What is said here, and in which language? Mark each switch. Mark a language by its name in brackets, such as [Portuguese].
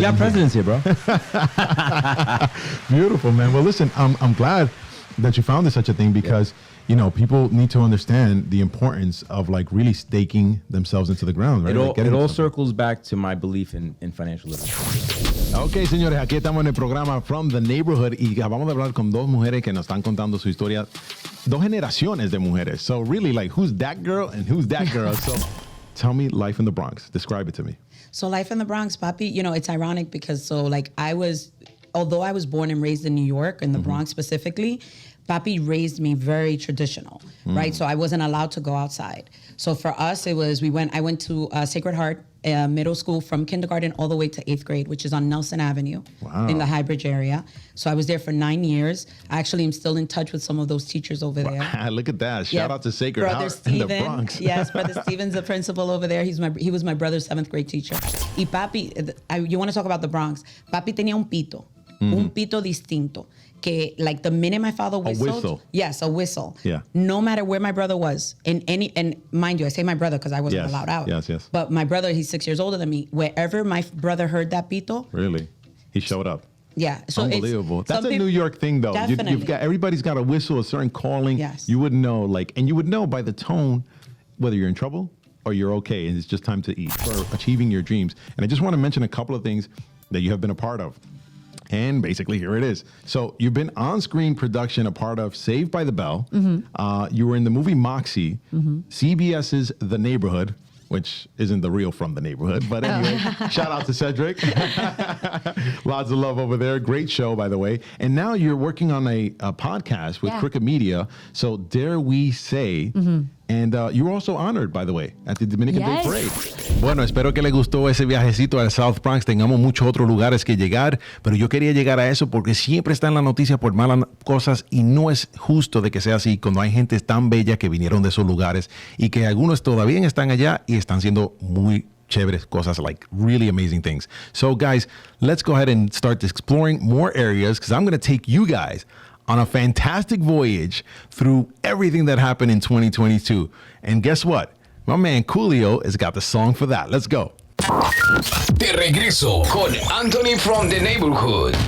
[English] You got presidents here, bro. Beautiful, man. Well, listen, I'm glad that you founded such a thing because you know, people need to understand the importance of like really staking themselves into the ground, right? It all circles back to my belief in financial literacy. [Spanish] Ok, señores, aquí estamos en el programa From the Neighborhood y vamos a hablar con dos mujeres que nos están contando su historia, dos generaciones de mujeres. [English] So really, like, who's that girl and who's that girl? So tell me life in the Bronx. Describe it to me. So life in the Bronx, Papi, you know, it's ironic because although I was born and raised in New York, in the Bronx specifically, Papi raised me very traditional, right? So I wasn't allowed to go outside. So for us, I went to Sacred Heart Middle School from kindergarten all the way to 8th grade, which is on Nelson Avenue in the High Bridge area. So I was there for 9 years. I actually am still in touch with some of those teachers over there. Look at that. Shout out to Sacred Brother Heart Steven, in the Bronx. Yes, Brother Steven's the principal over there. He was my brother's 7th grade teacher. Y Papi, you want to talk about the Bronx. [Spanish] Papi tenía un pito distinto. [English] Que like the minute my father whistled, a whistle. Yes, a whistle. Yeah. No matter where my brother was, and mind you, I say my brother because I wasn't allowed out. Yes. But my brother, he's 6 years older than me. Wherever my brother heard that pito, Really? He showed up. yeah. So Unbelievable. That's a New York thing, though. You've got everybody's got a whistle, a certain calling. Yes. You would know, and you would know by the tone whether you're in trouble or you're okay, and it's just time to eat for achieving your dreams. And I just want to mention a couple of things that you have been a part of. And basically, here it is. So you've been on-screen production, a part of Saved by the Bell. You were in the movie Moxie, CBS's The Neighborhood, which isn't the real From the Neighborhood. But anyway, shout out to Cedric. Lots of love over there. Great show, by the way. And now you're working on a podcast with Crooked Media. So Dare We Say. And you were also honored, by the way, at the Dominican Day Parade. [Spanish] Bueno, espero que les gustó ese viajecito al South Bronx. Tengamos muchos otros lugares que llegar, pero yo quería llegar a eso porque siempre está en la noticia por malas cosas y no es justo de que sea así cuando hay gente tan bella que vinieron de esos lugares y que algunos todavía están allá y están siendo muy chéveres cosas, [English] like really amazing things. So guys, let's go ahead and start exploring more areas because I'm going to take you guys on a fantastic voyage through everything that happened in 2022. And guess what? My man Coolio has got the song for that. Let's go. [Spanish] De regreso con Anthony from the Neighborhood.